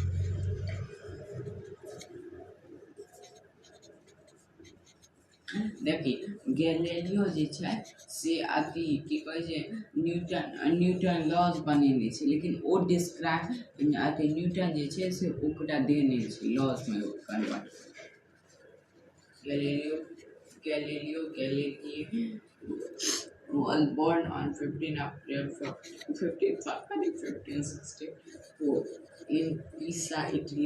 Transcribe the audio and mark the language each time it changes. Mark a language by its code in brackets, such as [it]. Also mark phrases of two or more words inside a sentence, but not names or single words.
[mai] देखी गैलीलियो जे छै से अथी की कहै छै न्यूटन लॉज बनेने छै लेकिन ओ डिस्क्राइब अथी न्यूटन जे छै से ओकरा देने छै लॉज में कन्वर्ट [en] Galileo was born on 15 April 1564 in Pisa, Italy.